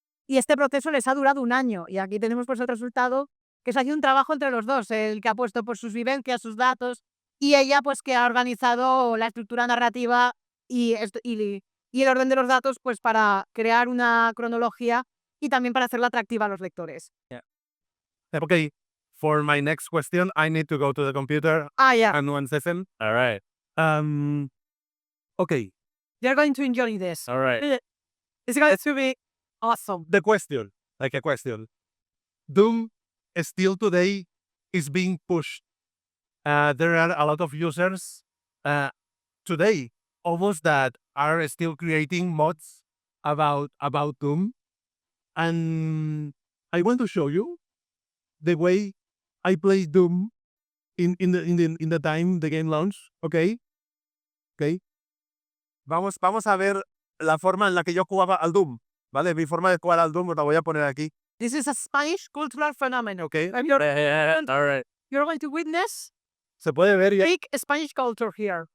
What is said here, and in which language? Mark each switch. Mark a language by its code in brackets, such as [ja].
[es] Y este proceso les ha durado un año. Y aquí tenemos pues el resultado, que se ha hecho un trabajo entre los dos, el que ha puesto por sus vivencias, sus datos, y ella pues que ha organizado la estructura narrativa y el orden de los datos pues para crear una cronología y también para hacerla atractiva a los lectores. [en] Okay, for my next question, I need to go to the computer Yeah. and 1 second. All right. Okay, You're going to enjoy this. All right. It's going to be awesome. the question, like a question. Doom still today is being pushed. There are a lot of users today almost that are still creating mods about Doom. And I want to show you the way I play Doom in the time the game launched. Okay. [es] Vamos a ver la forma en la que yo jugaba al Doom, ¿vale? Mi forma de jugar al Doom os la voy a poner aquí. [en] This is a Spanish cultural phenomenon. Okay. And All right. you're going to witness [es] Se puede ver ya. [en] big Spanish culture here.